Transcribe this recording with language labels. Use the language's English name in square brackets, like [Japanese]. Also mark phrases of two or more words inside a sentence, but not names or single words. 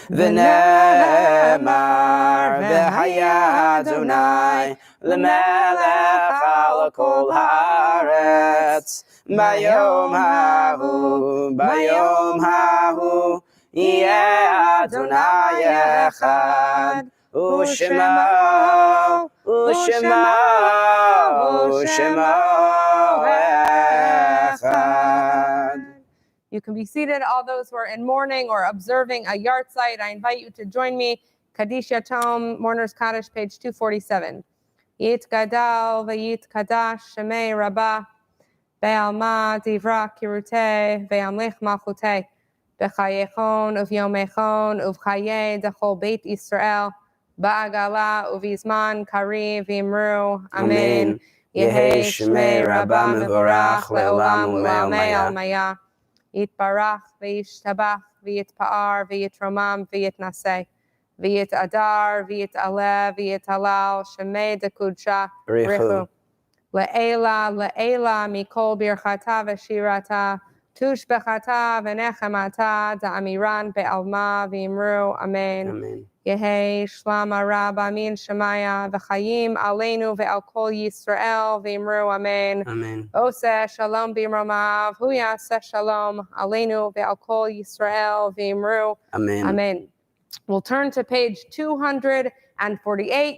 [Hebrew] ונאמר והיה אדוני למלך על כל הארץ ביום ההוא יהיה אדוני אחד ושמו אחד. [English] You can be seated. All those who are in mourning or observing a yahrzeit, I invite you to join me. Kaddish Yatom, Mourner's Kaddish, page 247. [Aramaic] יתגדל ויתקדש שמיה רבא בעלמא די ברא כרעותיה וימליך מלכותיה בחייכון וביומיכון ובחיי דכל בית ישראל בעגלא ובזמן קריב ואמרו. Amen. יהא שמיה רבא מברך לעלם ולעלמי עלמיא. יתברך וישתבח ויתפאר ויתרומם ויתנשא ויתהדר ויתעלה ויתהלל שמיה דקודשא בריך הוא לעלא מכל ברכתא ושירתא תשבחתא ונחמתא דאמירן בעלמא ואמרו. Amen. Amen. יהא שלמא רבא מן שמיא וחיים עלינו ועל כל ישראל ואמרו. Amen. Amen. [Hebrew] עושה שלום במרומיו הוא יעשה שלום עלינו ועל כל ישראל ואמרו. Amen. [English] Amen. We'll turn to page 248.